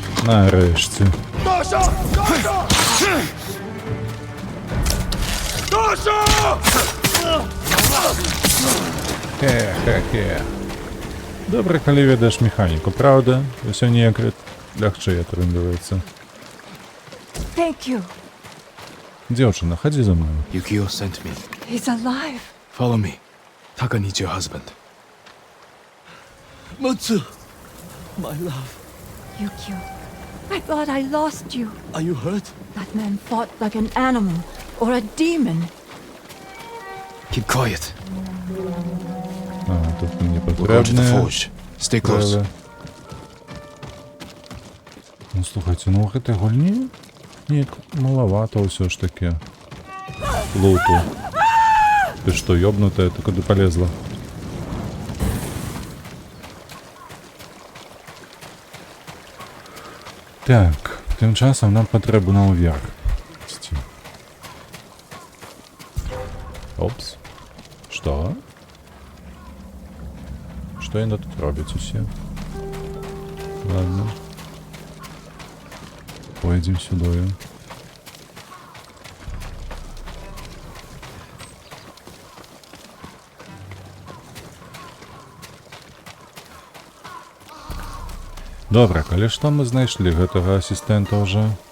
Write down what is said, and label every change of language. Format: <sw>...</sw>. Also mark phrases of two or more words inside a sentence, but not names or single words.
<uk>Нарешті. Хе-хе-хе. Добре, коли ведеш механіку, правда?</uk> <be>Усё ніяк лягчэй атрымліваецца.</be> <en>Thank you.</en> <be>Дзяўчына, хадзі за мною.</be> <en>Yukio sent me. He's alive. Follow me. Taka needs your husband. Mutsu! My love, Yukio, I thought I lost you. are you hurt? That man fought like an animal or a demon. Keep quiet.</en> <uk>А, тут мені</uk> <en>We're going to the</en> <uk>потрібне.</uk> <en>forge. Stay close.</en> <be>Ну, слухайте, ну гэтай гульні неяк малавата ўсё ж таки. Луту. Ты што, ёбнутая, ты куды полезла?</be> <uk>Так, тим часом нам потрібно уверх. Опс.</uk> <be>Что? Что яны тут робяць усе?</be> <ru>Ладно. Пойдем сюда.</ru> <uk>Добре,</uk> <be>калі што мы знайшлі гэтага асістэнта ўжо.</be>